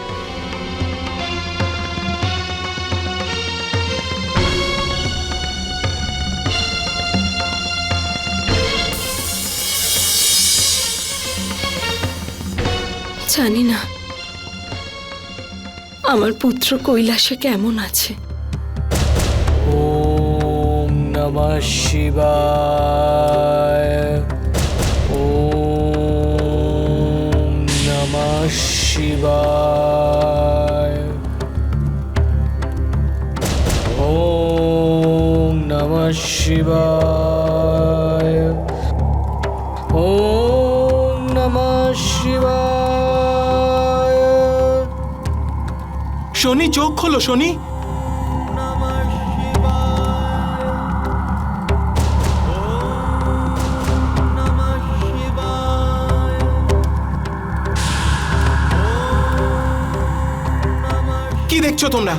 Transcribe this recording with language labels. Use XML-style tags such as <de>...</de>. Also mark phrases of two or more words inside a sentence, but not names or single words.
<bn>জানি না আমার পুত্র কৈলাসে কেমন আছে।</bn> <sa>ওম নমঃ শিবায়। ওম নমঃ শিবায়। ওম নমঃ শিবায়। ওম নমঃ শিবায়।</sa> <bn>শনি, চোখ খোলো শনি। কি দেখছো তোমরা?</bn>